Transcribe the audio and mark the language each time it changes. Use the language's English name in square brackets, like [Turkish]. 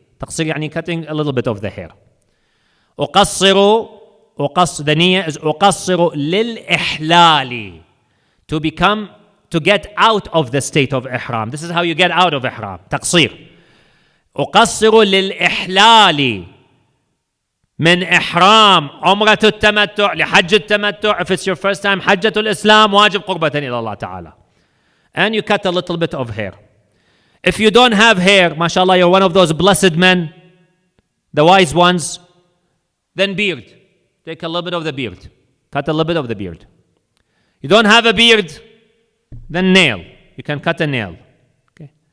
[English] Taqsir [Arabic] يعني [English] cutting a little bit of the hair. Uqassiru. The niyyah is [Arabic] uqassiru lil-ihlali. [English] To get out of the state of ihram. This is how you get out of ihram. [Arabic] Taqsir. Uqassiru lil-ihlali. من إحرام عمرة التمتع لحج التمتع. [English] If it's your first time, [Arabic] حجة الإسلام واجب قربة إلى الله تعالى. [English] And you cut a little bit of hair. If you don't have hair, mashallah, you're one of those blessed men, the wise ones, then beard. Take a little bit of the beard. Cut a little bit of the beard. You don't have a beard, then nail. You can cut a nail. Okay.